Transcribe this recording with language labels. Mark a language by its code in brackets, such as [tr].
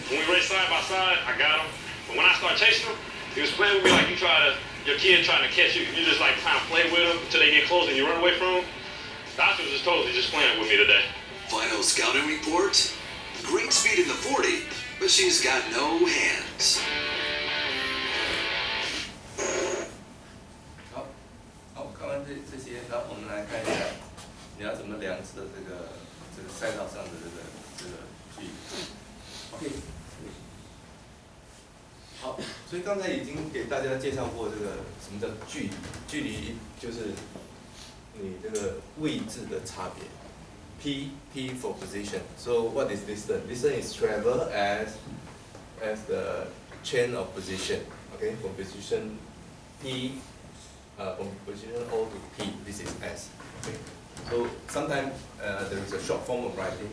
[en] When we raced side by side, I got him. But when I started chasing him, he was playing with me like your kid trying to catch you. You just like trying to play with them until they get close and you run away from them. Doctor was just totally just playing with me today. Final scouting report: great speed in the 40, but she's got no hands. [zh] 好，看完这些，然后我们来看一下，你要怎么量测这个赛道上的这个距离。 OK。好，所以刚才已经给大家介绍过这个什么叫距离，距离就是你这个位置的差别。 [en] P for position. So what is distance? Distance is travel as the chain of position. Okay. Okay, from position P, from position O to P, this is S. Okay, so sometimes there is a short form of writing.